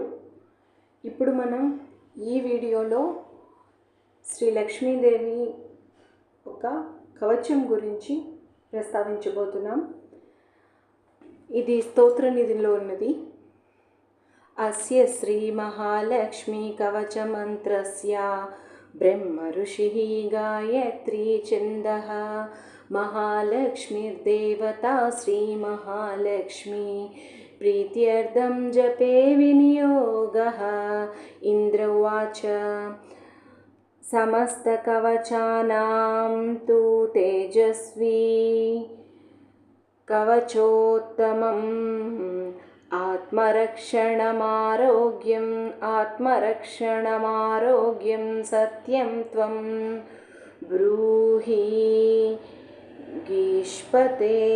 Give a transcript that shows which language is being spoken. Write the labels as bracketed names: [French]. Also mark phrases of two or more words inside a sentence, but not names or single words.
[Telugu] ఇప్పుడు మనం ఈ వీడియోలో శ్రీ లక్ష్మీదేవి ఒక కవచం గురించి ప్రస్తావించబోతున్నాం. ఇది స్తోత్రనిధిలో ఉన్నది. [Sanskrit] అస్య శ్రీ మహాలక్ష్మీ కవచ మంత్రస్య బ్రహ్మ ఋషిః గాయత్రీ ఛందః महालक्ष्मीर्देवता श्रीमहालक्ष्मी प्रीत्यर्थं जपे विनियोगः. इन्द्र उवाच समस्तकवचानां तु तेजस्वी कवचोत्तमम् आत्मरक्षणमारोग्यं सत्यं त्वं ब्रूहि गीष्पते.